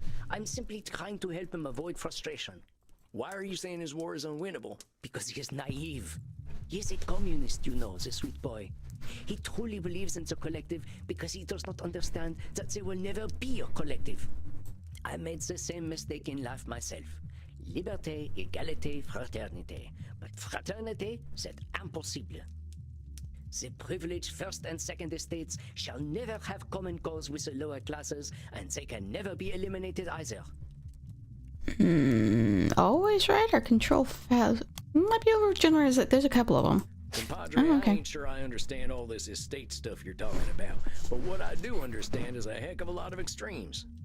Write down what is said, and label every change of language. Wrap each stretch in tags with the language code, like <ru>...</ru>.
<en>I'm simply trying to help him avoid frustration. Why are you saying his war is unwinnable? Because he is naive. He is a communist, you know, the sweet boy. He truly believes in the collective because he does not understand that there will never be a collective. I made the same mistake in life myself.</en> <fr>Liberté, égalité, fraternité.</fr> <en>But</en> <fr>fraternité, c'est impossible.</fr> <en>The privileged first and second estates shall never have common cause with the lower classes, and they can never be eliminated either. Always right or control fast? Might be overgenerous. There's a couple of them.</en> <es>Compadre,</es> <en>Oh, okay. I ain't sure I understand all this estate stuff you're talking about, but what I do understand is a heck of a lot of extremes.</en>